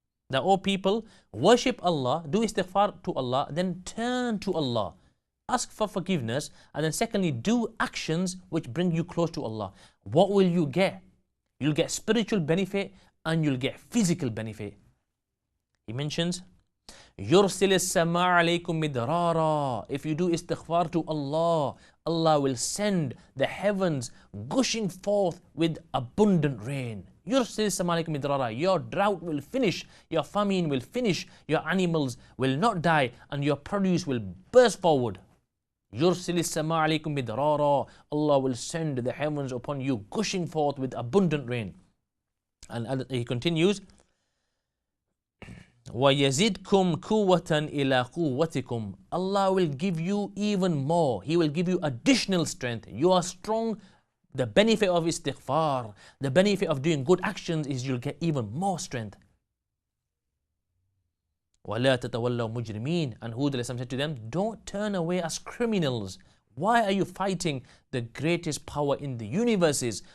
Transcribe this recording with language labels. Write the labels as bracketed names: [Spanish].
[English] That all people, worship Allah, do istighfar to Allah, then turn to Allah. Ask for forgiveness, and then secondly, do actions which bring you close to Allah. What will you get? You'll get spiritual benefit and you'll get physical benefit. He mentions, [Arabic] يُرْسِلِ السَّمَاءَ عَلَيْكُمْ مِدْرَارًا. [English] If you do istighfar to Allah, Allah will send the heavens gushing forth with abundant rain. [Arabic] يُرْسِلِ السَّمَاءَ عَلَيْكُمْ مِدْرَارًا. [English] Your drought will finish, your famine will finish, your animals will not die, and your produce will burst forward. [Arabic] يُرْسِلِ السَّمَاءَ عَلَيْكُمْ مِدْرَارًا. [English] Allah will send the heavens upon you gushing forth with abundant rain. And he continues, [Arabic] وَيَزِدْكُمْ قُوَّةً إِلَىٰ قُوَّتِكُمْ. [English] Allah will give you even more. He will give you additional strength. You are strong. The benefit of istighfar, the benefit of doing good actions is you'll get even more strength. [Arabic] وَلَا تَتَوَلَّوْا مُجْرِمِينَ. [English] And Hud said to them, don't turn away as criminals. Why are you fighting the greatest power in the universes?